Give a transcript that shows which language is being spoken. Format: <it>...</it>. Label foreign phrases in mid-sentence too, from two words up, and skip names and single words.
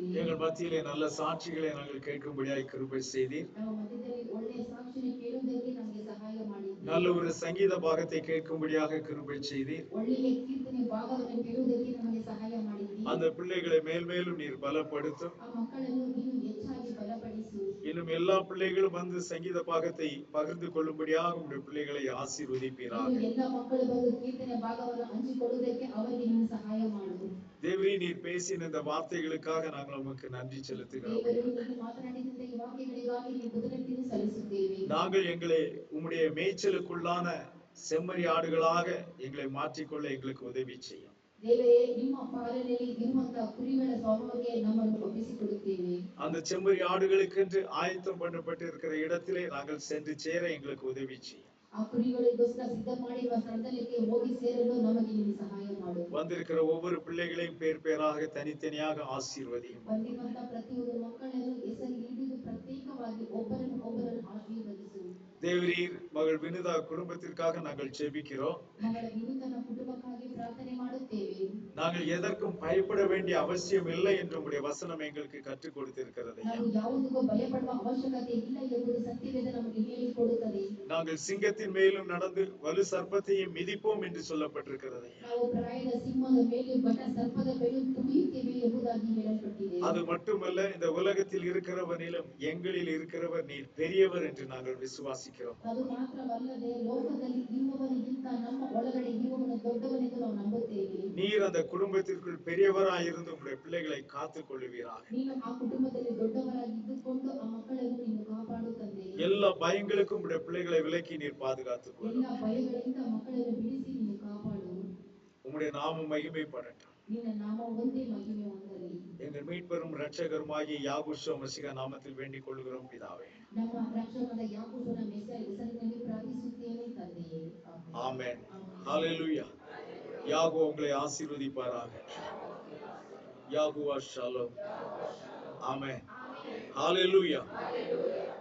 <ta>எங்கள் மத்தியிலே நல்ல சாட்சிகளை நாங்கள் கேட்கும்படியாய் கிருபை செய்தீர்.</ta> <kn>ನಮ್ಮ ಮಧ್ಯದಲ್ಲಿ ಒಳ್ಳೆಯ ಸಾಕ್ಷಿಯನ್ನು ಕೇಳುವುದಕ್ಕೆ ನಮಗೆ ಸಹಾಯ ಮಾಡಿದ್ದೀರಿ.</kn> <ta>நல்ல ஒரு சங்கீத பாகத்தை கேட்கும்படியாக கிருபை செய்தீர்.</ta> <kn>ಒಳ್ಳೆಯ ಕೀರ್ತನೆ ಭಾಗವನ್ನು ಕೇಳುವುದಕ್ಕೆ ನಮಗೆ ಸಹಾಯ ಮಾಡಿದ್ದೀರಿ.</kn> <ta>அந்த பிள்ளைகளை மேல்மேலும் நீர் பலப்படுத்தும்.</ta> <kn>ಆ ಮಕ್ಕಳನ್ನು ನೀನು ಹೆಚ್ಚಾಗಿ ಬಲಪಡಿಸು.</kn> <ta>இன்னும் எல்லா பிள்ளைகளும் வந்து சங்கீத பாகத்தை பகிர்ந்து கொள்ளும்படியாக உங்களுடைய பிள்ளைகளை ஆசீர்வதிப்பீராக.</ta> <kn>ಎಲ್ಲ ಮಕ್ಕಳು ಬಂದು ಕೀರ್ತನೆ ಭಾಗವನ್ನು ಹಂಚಿಕೊಳ್ಳುವುದಕ್ಕೆ ಅವರಿಗೆ ನೀನು ಸಹಾಯ ಮಾಡು.</kn> <ta>தேவரே, நீர் பேசின இந்த வார்த்தைகளுக்காக நாங்கள் உமக்கு நன்றி செலுத்துகிறோம்.</ta> <kn>ದೇವರು ನೀನು ಮಾತನಾಡಿದ ಈ ವಾಕ್ಯಗಳಿಗಾಗಿ ನೀನು ಕೃತಜ್ಞತೆಯನ್ನು ಸಲ್ಲಿಸುತ್ತೇವೆ.</kn> <ta>நாங்கள் எங்களை உம்முடைய மேய்ச்சலுக்குள்ளான செம்மறி ஆடுகளாக எங்களை மாற்றிக்கொள்ள எங்களுக்கு உதவி செய்யும்.</ta> <kn>ದೇವರೇ, ನಿಮ್ಮ ಪಾಲನೆಯಲ್ಲಿ ಇರುವಂತಹ ಕುರಿಗಳ ಸ್ವಭಾವಕ್ಕೆ ನಮ್ಮನ್ನು ಒಪ್ಪಿಸಿಕೊಡುತ್ತೇವೆ.</kn> <ta>அந்த செம்மறி ஆடுகளுக்கென்று ஆயத்தம் பண்ணப்பட்டு இருக்கிற இடத்திலே நாங்கள் சென்று சேர எங்களுக்கு உதவி செய்யும்.</ta> <kn>ಆ ಕುರಿಗಳಿಗೋಸ್ಕರ ಸಿದ್ಧ ಮಾಡಿರುವ ಸ್ಥಳದಲ್ಲಿ ಹೋಗಿ ಸೇರಲು ನಮಗೆ ನೀನು ಸಹಾಯ ಮಾಡು.</kn> <ta>வந்திருக்கிற ஒவ்வொரு பிள்ளைகளையும் பேர் பேராக தனித்தனியாக ஆசீர்வதியும்.</ta> <kn>ಬಂದಿರುವಂತಹ ಪ್ರತಿಯೊಂದು ಮಕ್ಕಳನ್ನು ಹೆಸರು ಹಿಡಿದು ಪ್ರತ್ಯೇಕವಾಗಿ ಒಬ್ಬರನ್ನು ಆಶೀರ್ವದಿಸು.</kn> <ta>தேவரீர், மகள் வினுதா குடும்பத்திற்காக நாங்கள் ஜெபிக்கிறோம்.</ta> <kn>ಮಗಳ ವಿನುತನ ಕುಟುಂಬಕ್ಕಾಗಿ ಪ್ರಾರ್ಥನೆ ಮಾಡುತ್ತೇವೆ.</kn> <ta>நாங்கள் எதற்கும் பயப்பட வேண்டிய அவசியம் இல்லை என்று உம்முடைய வசனம் எங்களுக்கு கற்றுக் கொடுத்திருக்கிறது.</ta> <kn>ನಾವು ಯಾವುದಕ್ಕೂ ಭಯಪಡುವ ಅವಶ್ಯಕತೆ ಇಲ್ಲ ಎಂಬುದು ಸತ್ಯವೇದ ನಮಗೆ ಹೇಳಿಕೊಡುತ್ತದೆ.</kn> <ta>நாங்கள் சிங்கத்தின் மேலும் நடந்து வலு சர்ப்பத்தையும் மிதிப்போம் என்று சொல்லப்பட்டிருக்கிறது.</ta> <kn>ನಾವು ಪ್ರಾಯದ ಸಿಂಹದ ಮೇಲೆ ಬಟ ಸರ್ಪದ ಮೇಲೆ ತುಳಿಯುತ್ತೇವೆ ಎಂಬುದಾಗಿ ಹೇಳಲ್ಪಟ್ಟಿದೆ.</kn> <ta>அது மட்டுமல்ல, இந்த உலகத்தில் இருக்கிறவனிலும் எங்களில் இருக்கிறவர் நீர் பெரியவர் என்று நாங்கள் விசுவாசிக்கிறோம்.</ta> <kn>ಅದು ಮಾತ್ರವಲ್ಲದೆ ಲೋಕದಲ್ಲಿ ಇರುವವನಿಗಿಂತ ನಮ್ಮ ಒಳಗಡೆ ಇರುವವನು ದೊಡ್ಡವನೆಂದು ನಾವು ನಂಬುತ್ತೇವೆ.</kn> <ta>நீர் அந்த குடும்பத்திற்குள் பெரியவராய் இருந்து உம்முடைய பிள்ளைகளை காத்துக் கொள்ளுவீராக.</ta> <kn>ನೀನು ಆ ಕುಟುಂಬದಲ್ಲಿ ದೊಡ್ಡವರಾಗಿ ಇದ್ದುಕೊಂಡು ಆ ಮಕ್ಕಳನ್ನು ನೀನು ಕಾಪಾಡು ತಂದೆ.</kn> <ta>எல்லா பயங்களுக்கும் உம்முடைய பிள்ளைகளை விலக்கி நீர் பாதுகாத்துக் கொள்ளும்.</ta> <kn>ಎಲ್ಲ ಭಯಗಳಿಂದ ಮಕ್ಕಳನ್ನು ಬಿಡಿಸಿ ನೀನು ಕಾಪಾಡು.</kn> <ta>உம்முடைய நாமம் மகிமைப்படட்டும்.</ta> <kn>ನಿನ್ನ ನಾಮ ಒಂದೇ ಮಹಿಮೆ ಹೊಂದಲಿ.</kn> <ta>எங்கள் மீட்பெரும் இரட்சகருமாகிய யாகுஷோ மசிகா நாமத்தில் வேண்டிக் கொள்கிறோம் பிதாவே.</ta> <kn>ನಮ್ಮ ರಕ್ಷಕನಾದ ಯಾಕೋಬನ ಹೆಸರಿನಲ್ಲಿ ಪ್ರಾರ್ಥಿಸುತ್ತೇನೆ ತಂದೆಯೇ.</kn> <ta>ஆமென். ஹalleluya. யாகோ உங்களை ஆசீர்வதிப்பாராக. யாகுவா ஷாலோம். ஆமென். ஹalleluya.</ta>